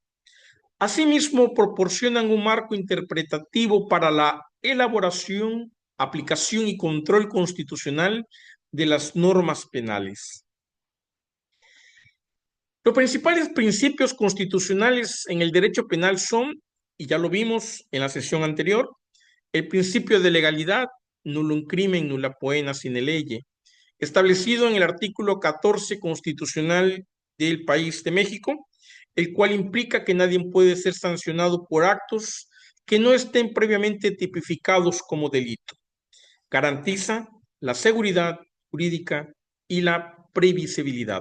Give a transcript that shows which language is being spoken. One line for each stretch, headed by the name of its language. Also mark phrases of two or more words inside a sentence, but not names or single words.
Spanish: Asimismo, proporcionan un marco interpretativo para la elaboración, aplicación y control constitucional de las normas penales. Los principales principios constitucionales en el derecho penal son, y ya lo vimos en la sesión anterior, el principio de legalidad,
Latin: nullum crimen, nulla poena sine lege,
Spanish: establecido en el artículo 14 constitucional del país de México, el cual implica que nadie puede ser sancionado por actos que no estén previamente tipificados como delito. Garantiza la seguridad jurídica y la previsibilidad.